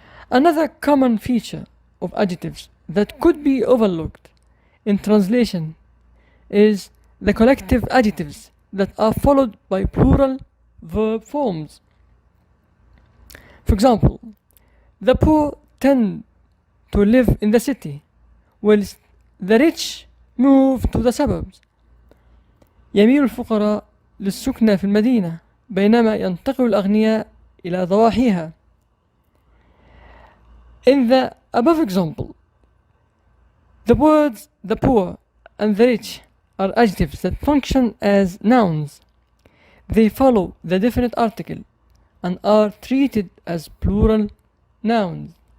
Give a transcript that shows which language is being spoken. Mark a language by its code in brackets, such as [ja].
[en] Another common feature of adjectives that could be overlooked in translation is the collective adjectives that are followed by plural verb forms. For example, the poor tend to live in the city, whilst the rich move to the suburbs. [ar] يميل الفقراء للسكنة في المدينة بينما ينتقل الأغنياء إلى ضواحيها. [en] In the above example, the words the poor and the rich are adjectives that function as nouns. They follow the definite article and are treated as plural nouns.